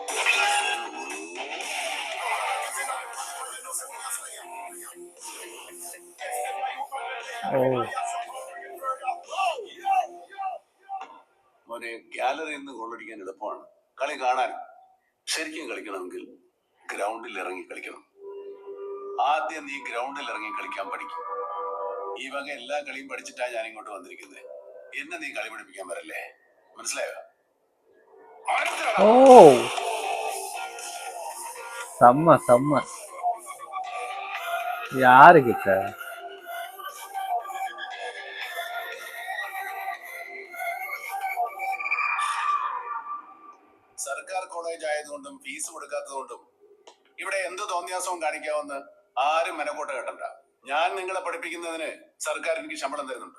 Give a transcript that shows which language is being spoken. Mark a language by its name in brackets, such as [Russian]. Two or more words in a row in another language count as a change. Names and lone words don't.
[Malayalam] മോനെ, ഗാലറിയിൽ നിന്ന് ഗോളടിക്കാൻ എളുപ്പമാണ്, കളി കാണാൻ. ശരിക്കും കളിക്കണമെങ്കിൽ ഗ്രൗണ്ടിൽ ഇറങ്ങി കളിക്കണം. ആദ്യം നീ ഗ്രൗണ്ടിൽ ഇറങ്ങി കളിക്കാൻ പഠിക്കും. ഈ വക എല്ലാ കളിയും പഠിച്ചിട്ടാ ഞാൻ ഇങ്ങോട്ട് വന്നിരിക്കുന്നത്. എന്നെ നീ കളി പഠിപ്പിക്കാൻ വരല്ലേ, മനസ്സിലായോ? [Tamil] செம்ம யாரு கிட்ட [Malayalam] സർക്കാർ കോളേജ് ആയതുകൊണ്ടും ഫീസ് കൊടുക്കാത്തതുകൊണ്ടും ഇവിടെ എന്ത് തോന്നിയാസവും കാണിക്കാമെന്ന് ആരും മെനക്കോട്ട കേട്ടണ്ട. ഞാൻ നിങ്ങളെ പഠിപ്പിക്കുന്നതിന് സർക്കാർ എനിക്ക് ശമ്പളം തരുന്നുണ്ട്.